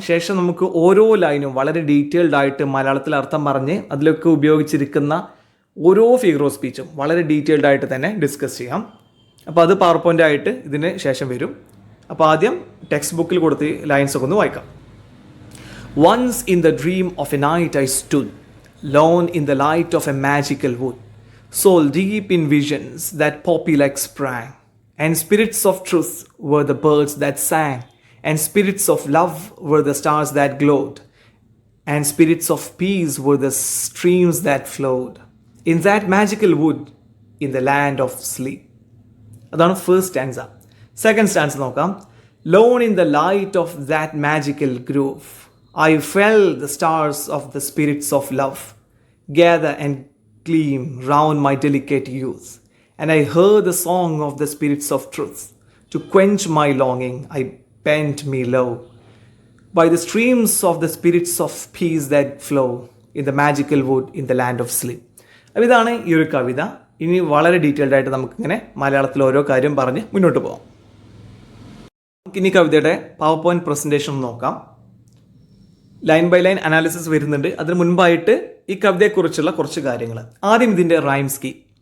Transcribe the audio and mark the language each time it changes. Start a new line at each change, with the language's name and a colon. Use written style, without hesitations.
Malayalam: ശേഷം നമുക്ക് ഓരോ ലൈനും വളരെ ഡീറ്റെയിൽഡ് ആയിട്ട് മലയാളത്തിൽ അർത്ഥം പറഞ്ഞ് അതിലൊക്കെ ഉപയോഗിച്ചിരിക്കുന്ന ഓരോ ഫിഗർ ഓഫ് സ്പീച്ചും വളരെ ഡീറ്റെയിൽഡ് ആയിട്ട് തന്നെ ഡിസ്കസ് ചെയ്യാം. അപ്പോൾ അത് പവർ പോയിൻ്റ് ആയിട്ട് ഇതിന് ശേഷം വരും. അപ്പോൾ ആദ്യം ടെക്സ്റ്റ് ബുക്കിൽ കൊടുത്ത് ലൈൻസ് ഒക്കെ ഒന്ന് വായിക്കാം.
English: Once in the dream of a night I stood, lone in the light of a magical wood, soul deep in visions that poppy-like sprang, and spirits of truth were the birds that sang, and spirits of love were the stars that glowed, and spirits of peace were the streams that flowed, in that magical wood, in the land of sleep.
Malayalam: അതാണ് first stanza. Second stanza നോക്കാം.
English: Lone in the light of that magical grove, I felt the stars of the spirits of love gather and gleam round my delicate youth, and I heard the song of the spirits of truth. To quench my longing, I bent me low by the streams of the spirits of peace that flow in the magical wood in the land of sleep.
Malayalam: അപ്പോൾ ഇതാണ് ഈ ഒരു കവിത. ഇനി വളരെ detailed ആയിട്ട് നമുക്കിങ്ങനെ മലയാളത്തിൽ ഓരോ കാര്യം പറഞ്ഞ് മുന്നോട്ട് പോകാം. നമുക്കിനി കവിതയുടെ പവർ പോയിന്റ് പ്രസൻറ്റേഷൻ നോക്കാം. ലൈൻ ബൈ ലൈൻ അനാലിസിസ് വരുന്നുണ്ട്. അതിന് മുൻപായിട്ട് ഈ കവിതയെക്കുറിച്ചുള്ള കുറച്ച് കാര്യങ്ങൾ. ആദ്യം ഇതിൻ്റെ റൈം സ്കീം.